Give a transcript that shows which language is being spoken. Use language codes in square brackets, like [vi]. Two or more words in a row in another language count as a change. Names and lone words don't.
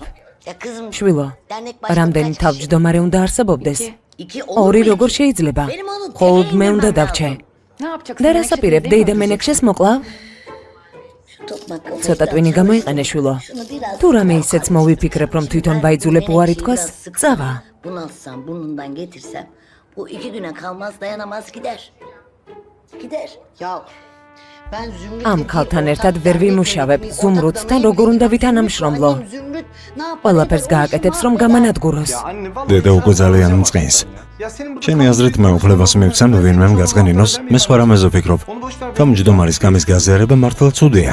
[ka] შვილო, რამდენი თავმჯდომარე უნდა არსებობდეს? ორი როგორ შეიძლება? მხოლოდ მე უნდა დავჩე. და რას აპირებ? დეიდა მენექშეს მოკლავ? ცოტა ტვინი გამოიყენე შვილო. თუ რამე ისეც მოვიფიქრებ, რომ თვითონ ბაიძულებ უარი თქვას, წავა. [tr] Bu 2 güne kalmaz dayanamaz gider. Gider. Ya ben Zümrüt [ka] ამ ქალთან ერთად ვერ ვიმუშავებ. ზუმრუდთან როგორ უნდა ვითანამშრომლო? ყველაფერს გააკეთებს, რომ გამანადგუროს. დედა უკვე ძალიან მწყინს. ჩემი აზრით მე უფლებას მივცემ ვინმემ გაწყენინოს, მე სხვა რამეზე ვფიქრობ. თავმჯდომარის გამის გაზიარება მართლა ცუდია.